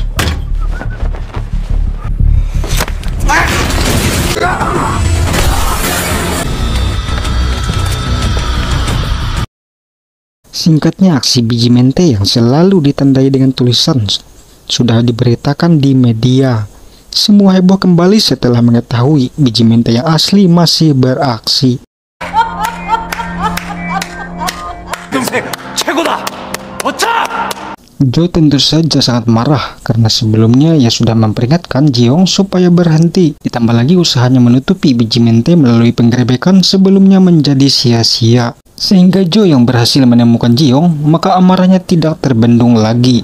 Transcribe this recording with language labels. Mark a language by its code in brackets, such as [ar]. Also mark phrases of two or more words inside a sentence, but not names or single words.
[id] Singkatnya, aksi Bijimente yang selalu ditandai dengan tulisan sudah diberitakan di media. Semua heboh kembali setelah mengetahui biji mente yang asli masih beraksi. [ko] 동생 최고다. 어차! [id] Jo tentu saja sangat marah karena sebelumnya ia sudah memperingatkan Jiong supaya berhenti. Ditambah lagi usahanya menutupi biji mente melalui penggerebekan sebelumnya menjadi sia-sia. Sehingga Jo yang berhasil menemukan Jiong, maka amarahnya tidak terbendung lagi.